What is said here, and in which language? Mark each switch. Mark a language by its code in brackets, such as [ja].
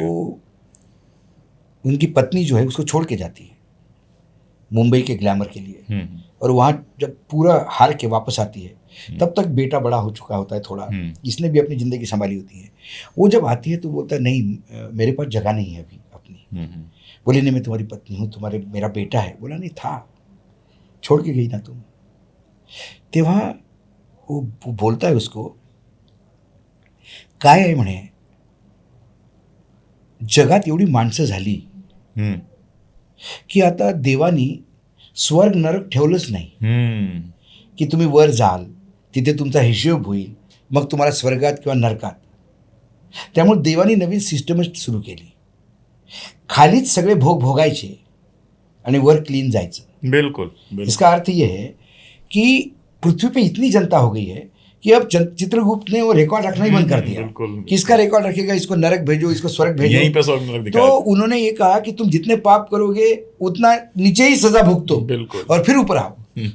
[hi] तो उनकी पत्नी जो है उसको छोड़ के जाती है मुंबई के ग्लैमर के लिए, और वहाँ जब पूरा हार के वापस आती है तब तक बेटा बड़ा हो चुका होता है थोड़ा, इसने भी अपनी ज़िंदगी संभाली होती है। वो जब आती है तो बोलता है नहीं मेरे पास जगह नहीं है अभी अपनी। बोले नहीं मैं तुम्हारी पत्नी हूँ, मेरा बेटा है। बोला नहीं था, छोड़ के गई ना तुम। तो वहाँ वो बोलता है उसको, [mr] काय आहे म्हणे, जगात एवढी माणसं झाली की आता देवानी स्वर्ग नरक ठेवलंच नाही की तुम्ही वर जाल तिथे तुमचा हिशोब होईल मग तुम्हाला स्वर्गात किंवा नरकात। त्यामुळे देवानी नवीन सिस्टमच सुरू केली, खालीच सगळे भोग भोगायचे आणि वर क्लीन जायचं। [hi] बिल्कुल। इसका अर्थ ये है कि पृथ्वी पे इतनी जनता हो गई है कि अब चित्रगुप्त ने वो रिकॉर्ड रखना ही बंद कर दिया। किसका रिकॉर्ड रखेगा, इसको नरक भेजो, इसको स्वर्ग भेजो, यहीं पे स्वर्ग नरक दिखाया। तो उन्होंने ये कहा कि तुम जितने पाप करोगे उतना नीचे ही सजा भुगतो और फिर ऊपर आओ।